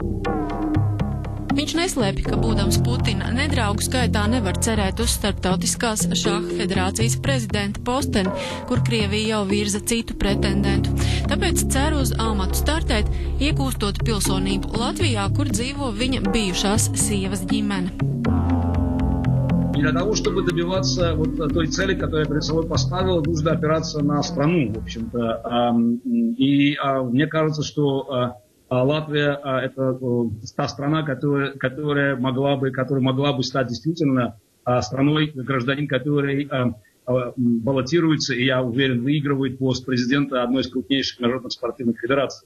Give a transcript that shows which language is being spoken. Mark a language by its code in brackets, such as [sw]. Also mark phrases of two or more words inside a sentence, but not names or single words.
[lv] Viņš neslēpj, ka būdams Putina nedraugu skaitā nevar cerēt uz starptautiskās šaha federācijas prezidenta posteni, kur Krievija jau virza citu pretendentu. Tāpēc cer uz amatu startēt, iegūstot pilsonību Latvijā, kur dzīvo viņa bijušās sievas ģimene. [ru] Для того, чтобы добиваться вот той цели, которую я перед собой поставил, нужно опираться на страну, в общем-то. И мне кажется, что Латвия – это та страна, которая могла бы стать действительно страной, гражданин, который баллотируется, и я уверен, выигрывает пост президента одной из крупнейших международных спортивных федераций.